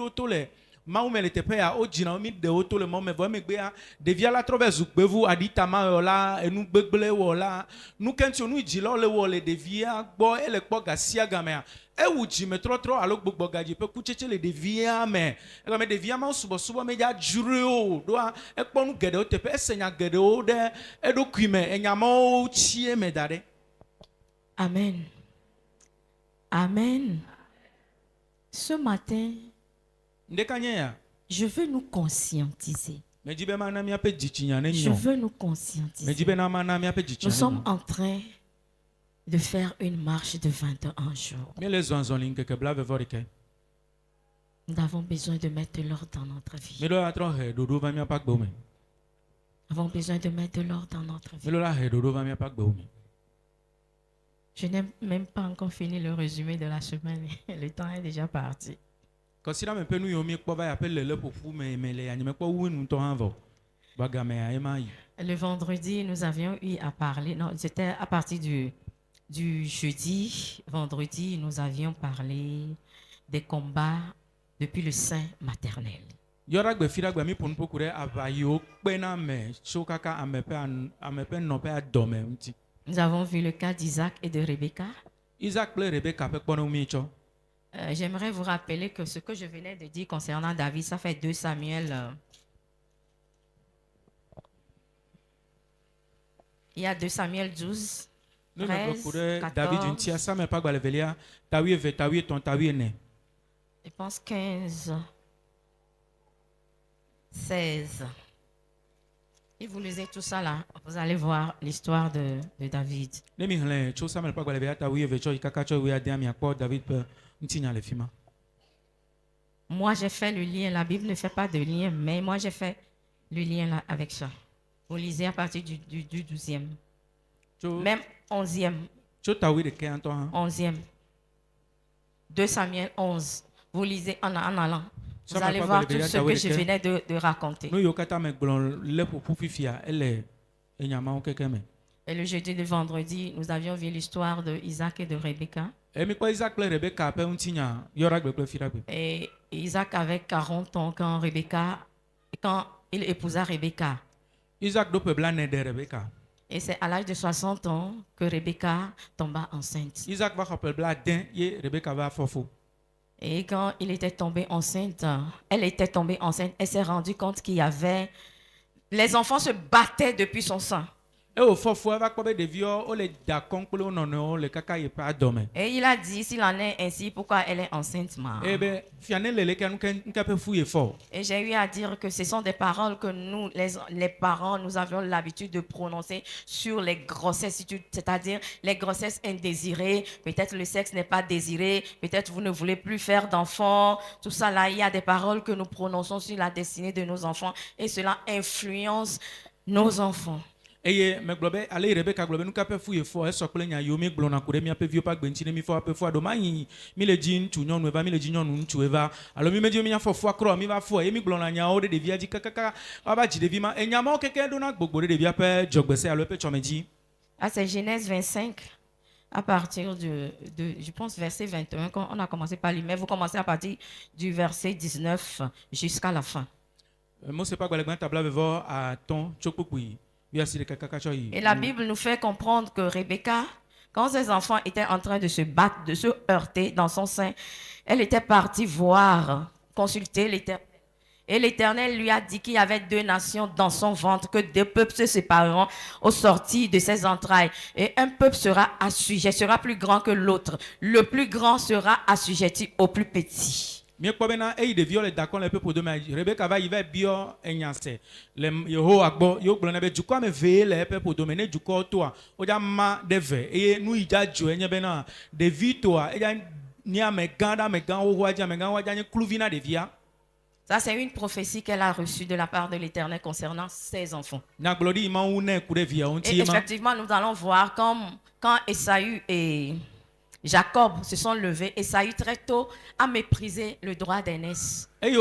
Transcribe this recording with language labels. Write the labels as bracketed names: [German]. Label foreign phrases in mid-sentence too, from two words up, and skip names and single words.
[Ewe] ɖewo to le Mawu me le teƒe ya wo dzina mi ɖewo to le mɔ me vɔ emegbea ɖevia la trɔ va zu gbevu aɖitama wɔ la enu gbegble wɔ la nu kɛntsi nu dzilawo le wɔ le ɖevia gbɔ ele kpɔ gasia gamea ewu dzimetrɔtrɔ alo gbogbo gadzi ƒe kutsetse le ɖevia me egɔme ɖevia ma subɔsubɔ me dza dzroe o ɖoa ekpɔ nu geɖewo teƒe ese nya geɖewo ɖe eɖokui me enyamawo tsie me da ɖe. Amen. Amen. [French] Ce matin, [Ewe] ndeka nye ya [French] je veux nous conscientiser. [Ewe] medzi be mana miaƒe dzitsinya ne [French] Je [Ewe] nyɔ [French] veux nous conscientiser. [Ewe] medzi be na mana miaƒe [French] Nous [Ewe] dzitsinya [French] sommes [Ewe] ne nyɔ [French] en train de faire une marche de 21 jours. [Ewe] míele zɔ azɔli ŋkeke blaeve-vɔ-ɖekɛ [French] Nous avons besoin de mettre de l'ordre dans notre vie. [Ewe] míɖo la trɔ he ɖoɖo va miaƒe agbewo me [French] Nous avons besoin de mettre de l'ordre dans notre vie. [Ewe] míɖo la he ɖoɖo va miaƒe agbewo me. [French] Je n'ai même pas encore fini le résumé de la semaine. Le temps est déjà parti. [Ewe] Kɔsiɖame ƒe nu yiwo míekpɔ va yaƒe le ƒoƒu me le anyimekpɔ wu ŋutɔ hã vɔ bagamea ema yi. [French] Le vendredi, nous avions eu à parler. Non, c'était à partir du jeudi. Vendredi, nous avions parlé des combats depuis le sein maternel. [Ewe] Yɔɖagbe fi ɖagbe mi ƒo nuƒoku ɖe aʋa yiwo kpena me tso kaka ame ƒe nɔƒe adɔme ŋuti. [French] Nous avons vu le cas d'Isaac et de Rebecca. [Ewe] Isaac kple Rebeka ƒe kpɔɖeŋu mi tsɔ. [French] J'aimerais vous rappeler que ce que je venais de dire concernant David, ça fait 2 Samuel. Il y a 2 Samuel 12, [Ewe] Ne [French] 13, [Ewe] ƒoku ɖe [French] 14, [Ewe] David ŋutia Samuel ƒe agbalẽ velia tawi eve tawi etɔ̃ tawi ene. [French] je pense 15, 16. Et vous lisez tout ça là, vous allez voir l'histoire de David. [Ewe] Ne mi xlẽ tso Samuel ƒe agbalẽ velia tawi eve tsɔ yi kaka tsɔ wuiade miakpɔ David ƒe ŋutinya le fi ma. [French] Moi, j'ai fait le lien. La Bible ne fait pas de lien, mais moi, j'ai fait le lien là avec ça. Vous lisez à partir du 12e, [Ewe] Tso [French] même 11e. [Ewe] tso tawi ɖekɛ ŋutɔ hã. [French] 11e. 2 Samuel 11. Vous lisez en allant. Vous Samuel allez pas voir parlé tout déjà, ce que je David, venais de raconter. [Ewe] Nu yiwo katã me gblɔ le ƒoƒu fifia ele enyamawo keke me. [French] Et le jeudi de vendredi, nous avions vu l'histoire de Isaac et de Rebecca. [Ewe] Mi kpɔ Isaac kple Rebeka ƒe ŋutinya yɔɖagbe kple fiɖagbe. [French] Et Isaac avait 40 ans quand il épousa Rebecca. [Ewe] Isaac ɖo ƒe blaene ɖe Rebeka. [French] Et c'est à l'âge de 60 ans que Rebecca tomba enceinte. [Ewe] Isaac va xɔ ƒe blaade ye Rebeka va fɔfo. [French] Et quand il était tombé enceinte, elle était tombée enceinte, elle s'est rendue compte qu'il y avait... Les enfants se battaient depuis son sein. [Ewe] Ewɔ fɔfo eva kpɔ be ɖeviwo wole da kɔm kple wo nɔnɔewo le kaka yi ƒe adɔme. [French] Et il a dit, s'il en est ainsi, pourquoi elle est enceinte, [Ewe] ma? Eye be fia ne le leke nuke ƒe fu ye fɔ. [French] Et j'ai eu à dire que ce sont des paroles que nous, les parents, nous avions l'habitude de prononcer sur les grossesses, c'est-à-dire les grossesses indésirées. Peut-être le sexe n'est pas désiré, peut-être vous ne voulez plus faire d'enfants. Tout ça là, il y a des paroles que nous prononçons sur la destinée de nos enfants et cela influence nos enfants. [Ewe] Eye megblɔ be ale Rebeka gblɔ be nuka ƒe fu ye fɔ esɔ kple nya yiwo mi gblɔna ku ɖe miaƒe viwo ƒe agbe ŋuti ne mi fɔ aƒe fua ɖo ma yi mi le dzi ŋutsu nyɔnu eva mi le dzi nyɔnu ŋutsu eva alo mi medzi mi nya fɔfua krɔ mi va fɔ eye mi gblɔna nyawo ɖe ɖevia dzi kakaka wava dzi ɖevi ma enyamawo keke ɖona gbogbo ɖe ɖevia ƒe dzɔgbese alo eƒe tsɔme dzi. [French] Ah, c'est Genèse 25, à partir je pense, verset 21, quand on a commencé par lui, mais vous commencez à partir du verset 19 jusqu'à la fin. [Ewe] Mose ƒe agbalẽ gbãtɔ blaeve-vɔ atɔ̃ tso kpukpui. [French] Et la Bible nous fait comprendre que Rebecca, quand ses enfants étaient en train de se battre, de se heurter dans son sein, elle était partie voir, consulter l'Éternel. Et l'Éternel lui a dit qu'il y avait 2 nations dans son ventre, que 2 peuples se sépareront au sortir de ses entrailles. Et un peuple sera assujetti, sera plus grand que l'autre. Le plus grand sera assujetti au plus petit. [Ewe] Miekpɔ bena eyi ɖeviwo le dakɔ le pepo dome Rebeka va yi va biɔ enyase le Yehowa gbɔ yewo gblɔ nɛ be dukɔ ame eve le eƒe ƒodome ne dukɔwo toa wodza ma ɖe ve eye nu yi dza dzo enye bena ɖevi toa edza nye amegã ɖe amegã xoxoa dzi amegã woadza nye kluvi na ɖevia. [French] Ça, c'est une prophétie qu'elle a reçue de la part de l'Éternel concernant ses enfants. Et effectivement, nous allons voir comme quand Esaü et Jacob se sont levés, Esaü très tôt a méprisé le droit d'aînesse.